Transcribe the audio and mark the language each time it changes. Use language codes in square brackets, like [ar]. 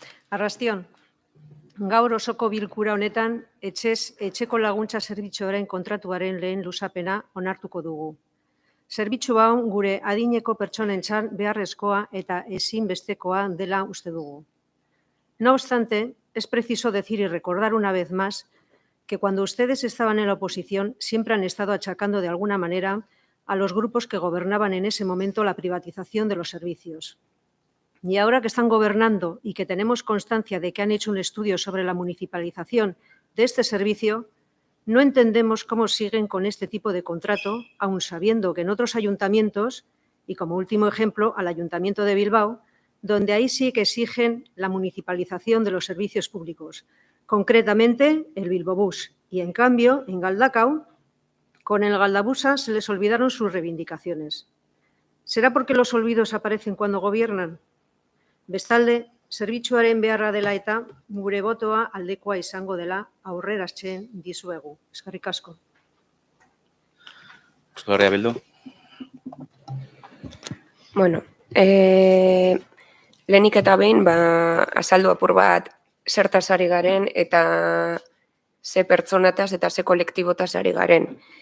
[eu] Arrastion, gaur osoko bilkura honetan etxeko laguntza zerbitzuaren kontratuaren lehen luzapena onartuko dugu. Zerbitzu hau gure adineko pertsonentzat beharrezkoa eta ezinbestekoa dela uste dugu. [es] No obstante, es preciso decir y recordar una vez más que cuando ustedes estaban en la oposición siempre han estado achacando de alguna manera a los grupos que gobernaban en ese momento la privatización de los servicios. Y ahora que están gobernando y que tenemos constancia de que han hecho un estudio sobre la municipalización de este servicio, no entendemos cómo siguen con este tipo de contrato, aun sabiendo que en otros ayuntamientos, y como último ejemplo, al Ayuntamiento de Bilbao, donde ahí sí que exigen la municipalización de los servicios públicos, concretamente el Bilbobús. Y en cambio, en Galdakao, con el Galdabusa se les olvidaron sus reivindicaciones. ¿Será porque los olvidos aparecen cuando gobiernan? [eu] Bestalde, zerbitzuaren beharra dela eta gure botoa aldekoa izango dela aurreratzen dizuegu. Eskerrik asko. Euskaldia bildu. Bueno, lehenik eta behin azaldu apur bat zertaz ari garen eta ze pertsonataz eta ze kolektibotaz ari garen.